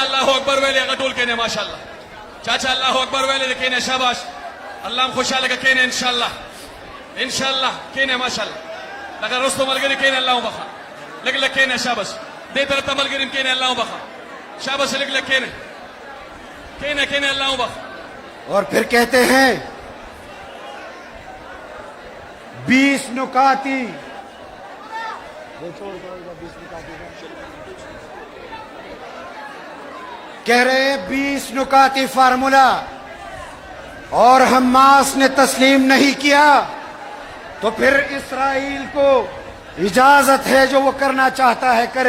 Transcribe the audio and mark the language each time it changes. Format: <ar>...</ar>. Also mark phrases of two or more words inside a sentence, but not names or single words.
<ar>الله اکبر</ar> <ps>ویلې هغه ټول کېنه ماشاءالله چاچا</ps> <ar>الله اکبر</ar> <ps>ویلې کېنه شاباش الله هم خوشاله کېنه</ps> <ar>ان شاء الله</ar> <ps>کېنه ماشاءالله لکه رستو ملګری کېنه الله وبخ لکېنه شاباس دې طرف ته ملګری کېنه الله وبخ شاباس لکېنه کېنه الله وبخ.</ps> <ur>اور پھر کہتے ہیں 20 نکاتی کہہ رہے ہیں 20 نکاتی فارمولا اور حماس نے تسلیم نہیں کیا تو پھر اسرائیل کو اجازت ہے جو وہ کرنا چاہتا ہے کرے.</ur>